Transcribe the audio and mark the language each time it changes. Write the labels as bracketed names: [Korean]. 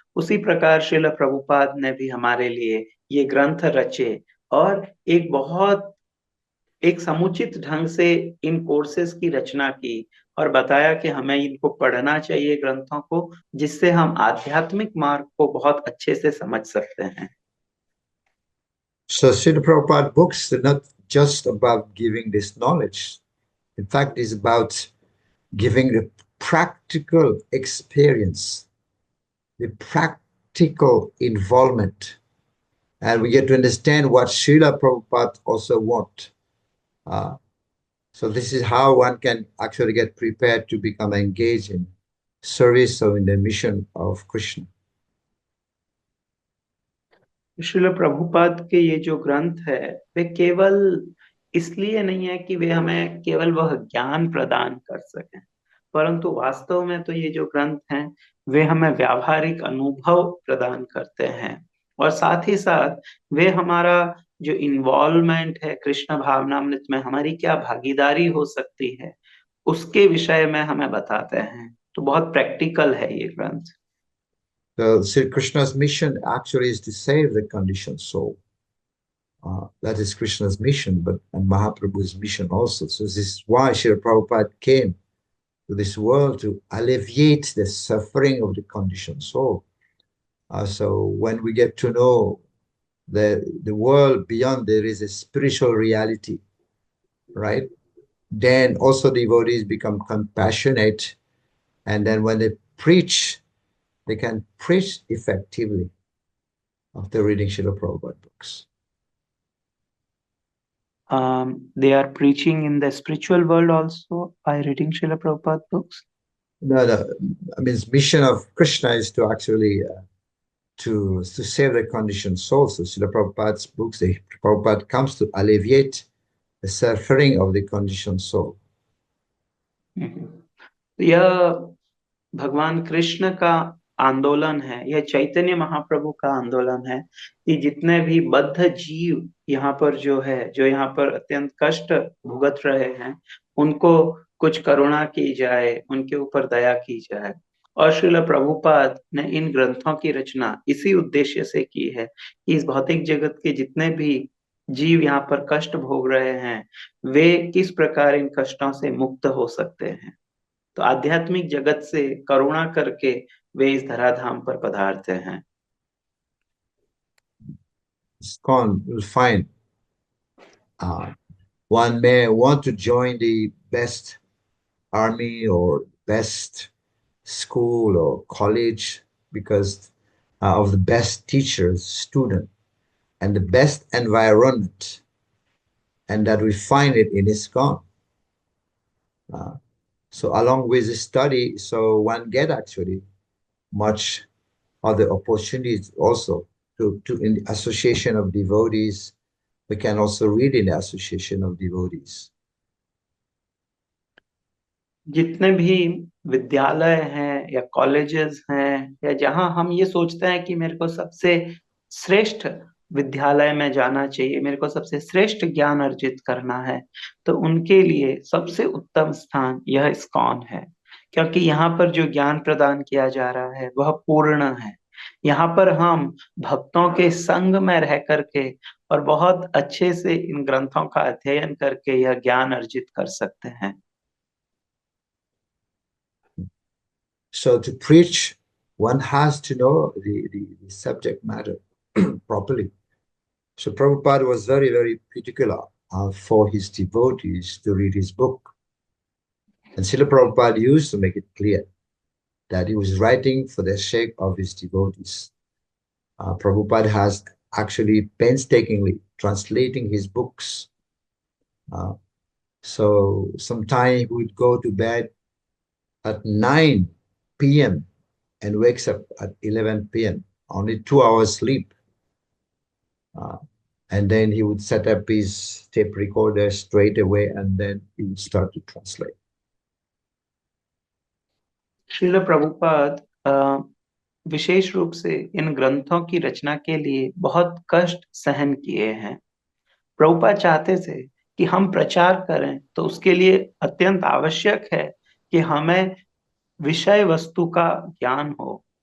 [Hindi] उसी प्रकार श्रील प्रभुपाद ने भी हमारे लिए ये ग्रंथ रचे और एक समुचित ढंग से इन कोर्सेज की रचना की और बताया कि हमें इनको पढ़ना चाहिए ग्रंथों को, जिससे हम आध्यात्मिक मार्ग को बहुत अच्छे से समझ सकते हैं। [English] So Srila Prabhupada books are not just about giving this knowledge. In fact, it's about giving the practical experience, the practical involvement. And we get to understand what Srila Prabhupada also want. So this is how one can actually get prepared to become engaged in service or in the mission of Krishna. [Hindi] Srila Prabhupada के ये जो ग्रंथ है वे केवल इसलिए नहीं है कि वे हमें केवल वह ज्ञान प्रदान कर सकें, परंतु वास्तव में तो ये जो ग्रंथ हैं वे हमें व्यावहारिक अनुभव प्रदान करते हैं और साथ ही साथ वे हमारा जो इन्वॉल्वमेंट है कृष्ण भावनामृत में, हमारी क्या भागीदारी हो सकती है, उसके विषय में हमें बताते हैं। तो बहुत प्रैक्टिकल है ये ग्रंथ। [English] So Sri Krishna's mission actually is to save the conditioned soul. That is Krishna's mission, and Mahaprabhu's mission also. So this is why Srila Prabhupada came to this world to alleviate the suffering of the conditioned soul. So when we get to know the world beyond, there is a spiritual reality, right? Then also devotees become compassionate, and then when they preach, they can preach effectively after reading Srila Prabhupada books. They are preaching in the spiritual world also by reading Srila Prabhupada books. No, I mean, the mission of Krishna is to actually to save the conditioned souls. So Srila Prabhupada's books, Prabhupada comes to alleviate the suffering of the conditioned soul. [Hindi] यह भगवान कृष्ण का आंदोलन है, यह चैतन्य महाप्रभु का आंदोलन है कि जितने भी बद्ध जीव यहाँ पर जो यहाँ पर अत्यंत कष्ट भुगत रहे हैं, उनको कुछ करुणा की जाए, उनके ऊपर दया की जाए। और श्रील प्रभुपाद ने इन ग्रंथों की रचना इसी उद्देश्य से की है कि इस भौतिक जगत के जितने भी जीव यहाँ पर कष्ट भोग रहे हैं, वे किस प्रकार इन कष्टों से मुक्त हो सकते हैं। तो आध्यात्मिक जगत से करुणा करके वे इस धराधाम पर पधारते हैं। [English] ISKCON will find one may want to join the best army or best school or college because of the best teachers, student, and the best environment, and that we find it in ISKCON. So along with the study, so one get actually much other opportunities also to in the association of devotees. We can also read in the association of devotees. [Hindi] जितने भी विद्यालय हैं या colleges हैं या जहां हम ये सोचते हैं कि मेरे को सबसे श्रेष्ठ विद्यालय में जाना चाहिए, मेरे को सबसे श्रेष्ठ ज्ञान अर्जित करना है, तो उनके लिए सबसे उत्तम स्थान यह ISKCON है, क्योंकि यहाँ पर जो ज्ञान प्रदान किया जा रहा है वह पूर्ण है। यहाँ पर हम भक्तों के संग में रह करके और बहुत अच्छे से इन ग्रंथों का अध्ययन करके यह ज्ञान अर्जित कर सकते हैं। [English] So to preach, one has to know the subject matter properly. So Prabhupada was very, very particular for his devotees to read his book. And Srila Prabhupada used to make it clear that he was writing for the sake of his devotees. Prabhupada has actually painstakingly translating his books. So sometimes he would go to bed at 9 p.m. and wakes up at 11 p.m. Only 2 hours sleep. And then he would set up his tape recorder straight away and then he would start to translate. [Hindi] Srila Prabhupada विशेष रूप से इन ग्रंथों की रचना के लिए बहुत कष्ट सहन किए हैं। प्रभुपाद चाहते थे कि हम प्रचार करें तो उसके लिए अत्यंत आवश्यक है कि हमें विषय वस्तु का ज्ञान हो।